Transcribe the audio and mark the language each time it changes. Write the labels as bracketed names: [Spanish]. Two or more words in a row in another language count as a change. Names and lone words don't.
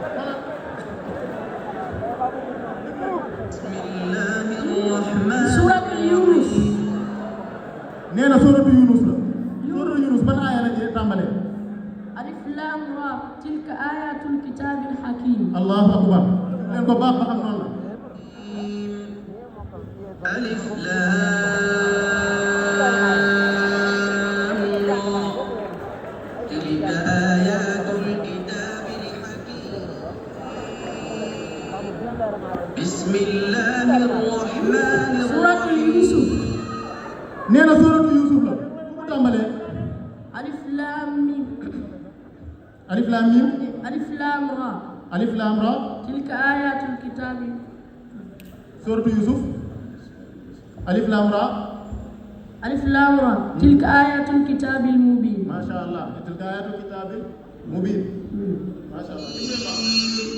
[Wolof] Suratul Yunus. nee na suratul Yunus la suratul Yunus ban aaya la tàmbalee [Arabic] ألف لام را تلك آيات الكتاب الحكيم. الله أكبر [Wolof] leen ko baax ba xam noonu la [Arabic] ألف لام را. تلك آيات الكتاب الحكيم. بسم الله الرحمن الرحيم. [Wolof] Suratul Yusuf. nee na suratul Yusuf la fu mu tàmbalee [Arabic] ألف لام ميم. ألف لام ميم ألف لام را ألف لام را تلك آيات الكتاب. سورة يوسف ألف لام را ألف لام را تلك آيات الكتاب المبين. ما شاء الله تلك آيات الكتاب المبين ما شاء الله